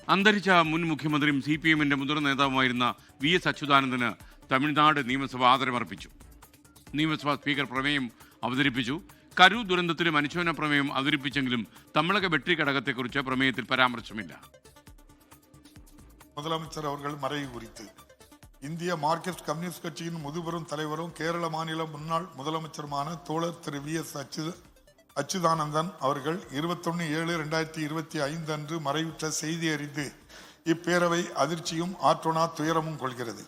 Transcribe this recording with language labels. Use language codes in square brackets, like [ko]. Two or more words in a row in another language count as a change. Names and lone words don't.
[ml] അന്തരിച്ച മുൻ മുഖ്യമന്ത്രിയും CPM-ന്റെ മുതിർന്ന നേതാവുമായിരുന്ന VS അച്യുതാനന്ദന് തമിഴ്നാട് നിയമസഭ ആദരമർപ്പിച്ചു. നിയമസഭാ സ്പീക്കർ പ്രമേയം അവതരിപ്പിച്ചു. കരൂർ ദുരന്തത്തിലും അനുശോചന പ്രമേയം അവതരിപ്പിച്ചെങ്കിലും തമിഴക വെട്ടി ഘടകത്തെക്കുറിച്ച് പ്രമേയത്തിൽ പരാമർശമില്ല. [ta] முதலமைச்சர் அவர்கள் மறைவு குறித்து இந்திய மார்க்சிஸ்ட் கம்யூனிஸ்ட் கட்சியின் முதுபெரும் தலைவரும் கேரள மாநில முன்னாள் முதலமைச்சருமான தோழர் திரு VS அச்சுதானந்தன் அவர்கள் 21/7/2025 அன்று மறைவுற்ற செய்தி அறிந்து இப்பேரவை அதிர்ச்சியும் ஆற்றொணா துயரமும் கொள்கிறது.